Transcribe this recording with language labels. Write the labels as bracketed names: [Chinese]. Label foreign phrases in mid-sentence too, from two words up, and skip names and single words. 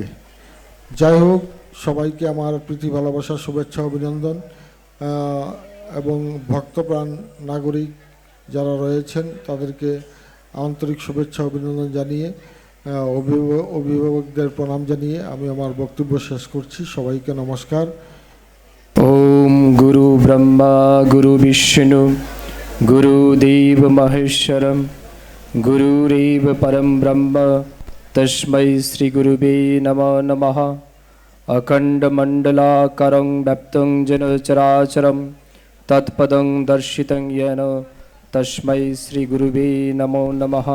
[Bangla] যাই হোক, সবাইকে আমার প্রীতি ভালোবাসা, শুভেচ্ছা, অভিনন্দন এবং ভক্তপ্রাণ নাগরিক যারা রয়েছেন তাদেরকে আন্তরিক শুভেচ্ছা অভিনন্দন জানিয়ে অভিভাবকদের প্রণাম জানিয়ে আমি আমার বক্তব্য শেষ করছি। সবাইকে নমস্কার। [Sanskrit] ओम गुरु ब्रह्मा गुरु विष्णु गुरुदेव महेश्वरम गुरुरेव परम ब्रह्म तस्मै श्री गुरुवे नमो नमः। अखंड मंडलाकारं व्याप्तं जन चराचरं तत्पदं दर्शितं येन तस्मै श्री गुरुवे नमो नमः।